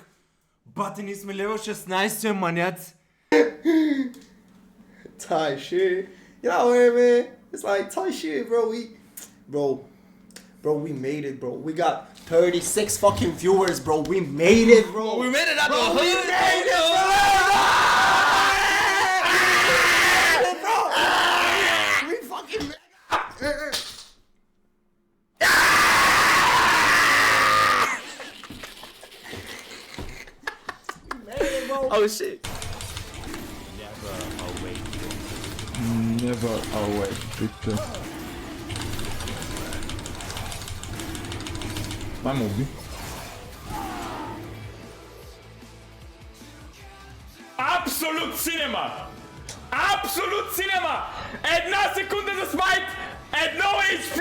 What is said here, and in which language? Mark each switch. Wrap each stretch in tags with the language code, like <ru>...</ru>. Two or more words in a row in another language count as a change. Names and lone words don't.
<bg>Бати, ние сме левел 16, маняци.</bg> <en>Tight shit. You know what I mean? It's like tight shit, bro. We made it, bro. We got 36 fucking viewers, bro. We made it, bro. We made it out the hood. We made it, bro. We fucking made it. Oh shit. Never away, bitte.</en> <bg>Това ме уби. Абсолют синема! Една секунда за смайт! Едно HP!</bg>